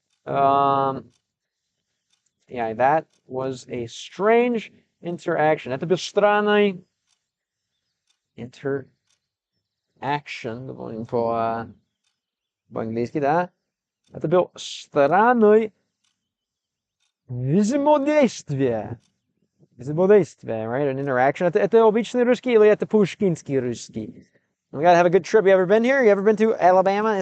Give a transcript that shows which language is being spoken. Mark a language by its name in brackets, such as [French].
[English] Yeah, that was a strange interaction. [Russian] Это был странный interaction. Говорим по-английски, да? Это был странный Взаимодействие. Взаимодействие, right? [English] An interaction. [Russian] Это обычный русский или это пушкинский русский? [English] We gotta have a good trip. You ever been here? You ever been to Alabama?